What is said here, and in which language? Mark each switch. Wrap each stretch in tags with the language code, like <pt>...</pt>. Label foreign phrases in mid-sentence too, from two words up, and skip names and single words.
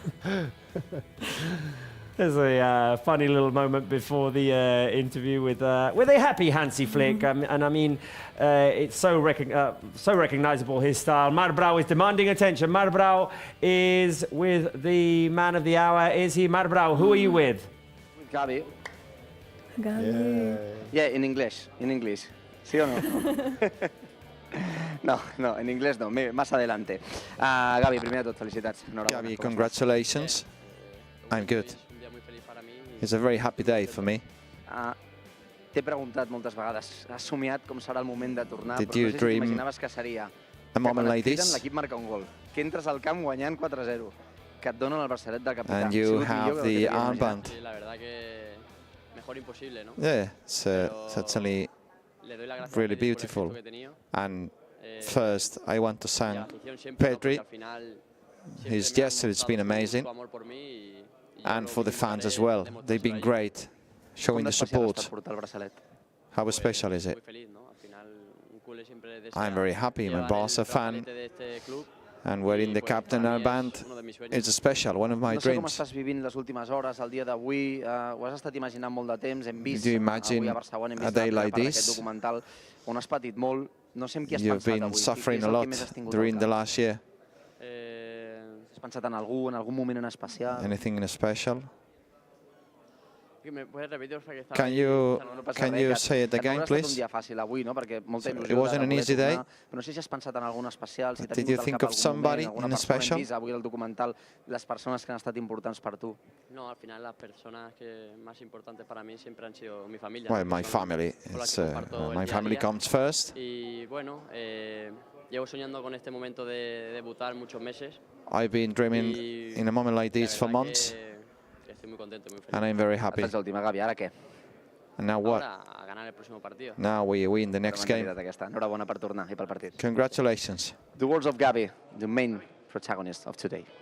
<en>There's a funny little moment before the interview with a happy Hansi Flick, and I mean, it's so recognizable, his style. Marc Brau is demanding attention. Marc Brau is with the man of the hour. Is he? Marc Brau, who are you with? With Gavi. Yeah, in English.</en> <es>¿Sí o no? No, en inglés no, más adelante.</es> <ca>Gavi, primer de tot, felicitats.</ca> <en>Gavi, congratulations. I'm good. It's a very happy day for me.</en> <ca>T'he preguntat moltes vegades, has somiat com serà el moment de tornar,</ca> <en>Did</en> <ca>però</ca> <en>you</en> <ca>no sé si</ca> <en>dream</en> <ca>t'imaginaves que seria</ca> <en>a moment</en> <ca>quan et</ca> <en>like</en> <ca>criden</ca> <en>this?</en> <ca>l'equip marca un gol, que entres al camp guanyant 4-0, que et donen el braçalet del capità.</ca> <en>And you have the armband.</en> <es>Sí, la verdad que mejor imposible, ¿no?</es> <en>Yeah, it's certainly really beautiful. And first, I want to thank Pedri. His gesture has been amazing. And for the fans as well. They've been great, showing the support. How special is it? I'm very happy. I'm a Barça fan. And wearing the captain armband, it's special, one of my dreams.</en> <ca>No sé com estàs vivint les últimes hores, el dia d'avui, ho has estat imaginant molt de temps, hem vist avui a Barcelona, hem vist aquest documental on has patit molt, no sé amb qui has pensat avui.</ca> <en>You've been suffering a lot during the last year.</en> <ca>Has pensat en algun moment en especial?</ca> <en>Anything in special? Can you say it again, please? It wasn't an easy day. Did you think of somebody in special?</en> <ca>Les persones que han estat importants per tu.</ca> <es>No, al final las personas que más importantes para mí siempre han sido mi familia.</es> <en>Well, my family. My family comes first.</en> <es>Y bueno, llevo soñando con este momento de debutar muchos meses.</es> <en>I've been dreaming in a moment like this for months. And I'm very happy. And now what? Now we win the next game. Congratulations. The words of Gavi, the main protagonist of today.</en>